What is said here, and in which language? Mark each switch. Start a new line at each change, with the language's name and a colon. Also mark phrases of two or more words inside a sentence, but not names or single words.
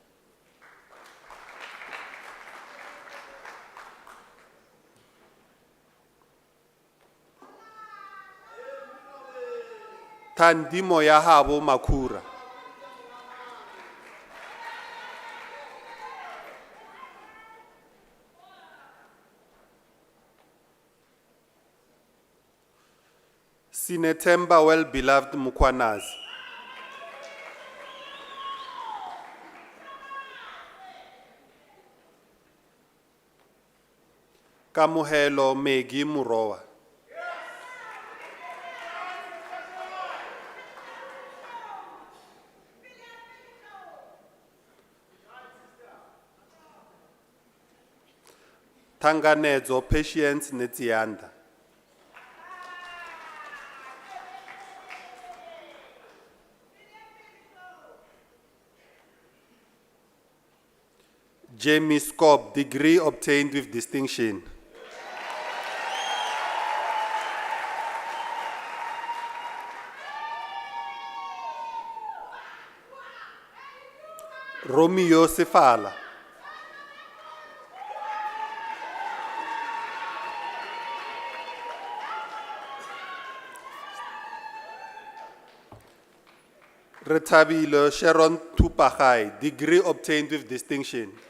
English: Thandimo Yahabo Makura. Sinetemba well-beloved Mukwanazi. Kamuhelo Megi Murowa. Tanganezo Patience Netianda. Jamie Scobb, degree obtained with distinction. Romeo Sefala. Retabilo Sharon Tupahai, degree obtained with distinction.